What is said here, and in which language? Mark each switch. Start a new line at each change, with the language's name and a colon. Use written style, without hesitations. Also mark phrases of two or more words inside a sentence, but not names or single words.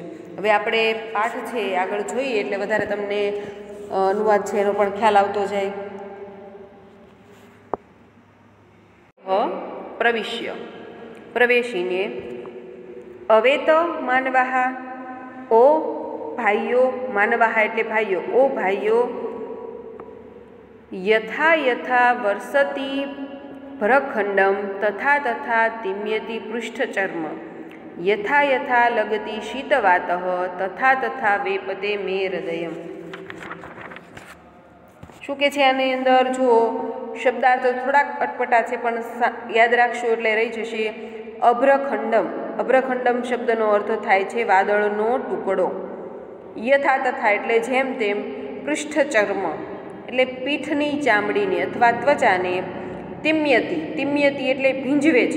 Gujarati: હવે આપણે પાઠ છે આગળ જોઈએ એટલે વધારે તમને અનુવાદ છે એનો પણ ખ્યાલ આવતો જાય. પ્રવેશીને અવેત માનવાહા, ઓ ભાઈઓ, માનવાહા એટલે ભાઈઓ, ઓ ભાઈઓ
Sanskrit: यथा यथा वर्षति भ्रखंडम तथा तथा तिम्यति पृष्ठचर्म यथा यथा लगति शीतवातः तथा तथा वेपते मे हृदयम।
Gujarati: શું કે છે આની અંદર? જો શબ્દાર્થ થોડાક અટપટા છે પણ યાદ રાખશો એટલે રહી જશે. અભ્રખંડમ, અભ્રખંડમ શબ્દનો અર્થ થાય છે વાદળનો ટુકડો. યથા તથા એટલે જેમ તેમ, પૃષ્ઠચર્મ એટલે પીઠની ચામડીને અથવા ત્વચાને, તિમ્યતિ, તિમ્યતિ એટલે ભીંજવે છે.